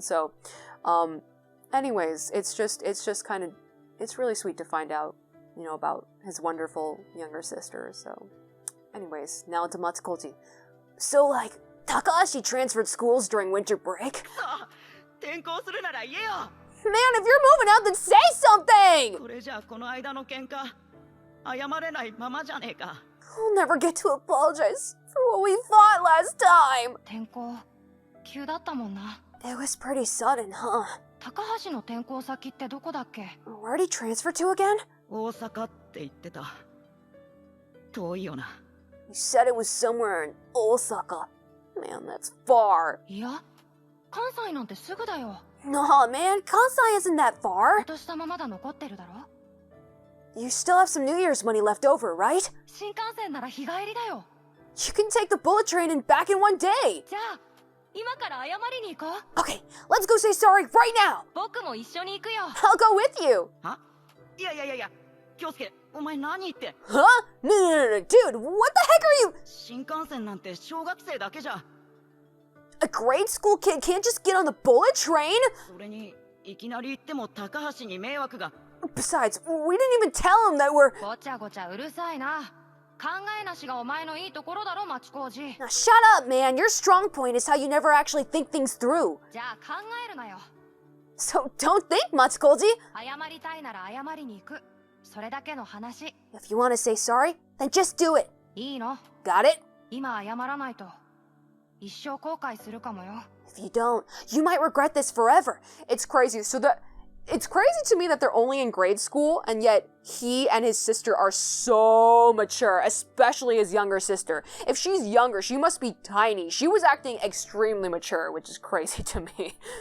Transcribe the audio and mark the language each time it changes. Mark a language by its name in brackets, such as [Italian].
[English] So, anyways, it's really sweet to find out, about his wonderful younger sister. So, anyways, now into Machikoji. So, like, Takahashi transferred schools during winter break? [Japanese] 転校するなら言えよ。 [English] Man, if you're moving out, then say something! [Japanese] これじゃこの間の喧嘩謝れないままじゃねえか。 [English] I'll never get to apologize for what we thought last time. [Japanese] 転校急だったもんな。 [English] It was pretty sudden, huh? [Japanese] 高橋の転校先ってどこだっけ？ [English] Where'd he transfer to again? [Japanese] 大阪って言ってた。遠いよな。 [English] You said it was somewhere in Osaka. Man, that's far. [Japanese] いや、関西なんてすぐだよ。 [English] Nah, man, Kansai isn't that far. [Japanese] お年玉まだ残ってるだろ？ [English] You still have some New Year's money left over, right? [Japanese] 新幹線なら日帰りだよ。 [English] You can take the bullet train and back in one day. [Japanese] じゃあ、今から謝りに行こう。 [English] Okay, let's go say sorry right now. [Japanese] 僕も一緒に行くよ。 [English] I'll go with you. [Japanese] は？いや、京介、お前何言って。 [English] Huh? No, dude, what the heck are you? [Japanese] 新幹線なんて小学生だけじゃ。 [English] A grade school kid can't just get on the bullet train? [Japanese] それに、いきなり言っても高橋に迷惑が。 [English] Besides, we didn't even tell him that we're... [Japanese] ごちゃごちゃうるさいな。考えなしがお前のいいところだろ、Machikoji。 [English] Now shut up, man. Your strong point is how you never actually think things through. [Japanese] じゃあ考えるなよ。 [English] So don't think, Machikoji. [Japanese] 謝りたいなら謝りに行く。それだけの話。 [English] If you want to say sorry, then just do it. [Japanese] いいの？ [English] Got it? [Japanese] 今謝らないと一生後悔するかもよ。 [English] If you don't, you might regret this forever. It's crazy. It's crazy to me that they're only in grade school, and yet he and his sister are so mature, especially his younger sister. If she's younger, she must be tiny. She was acting extremely mature, which is crazy to me.